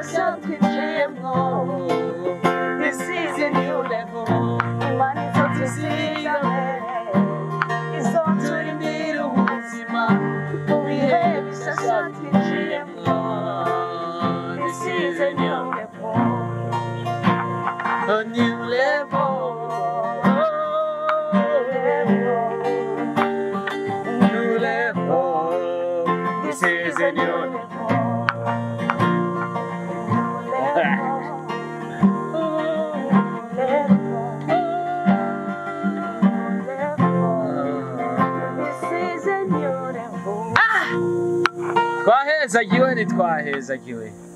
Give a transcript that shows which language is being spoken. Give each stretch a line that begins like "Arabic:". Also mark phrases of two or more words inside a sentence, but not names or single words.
Rundi: twinjiyemwo.
English: This is a new level.
Rundi: Imana izotuzigame, izoturindira ubuzima mu bihe bishasha twinjiyemwo.
English: This is a new level. A new level. New level. This is a new level.
Rundi: Twahezagiwe ntitwahezagiwe.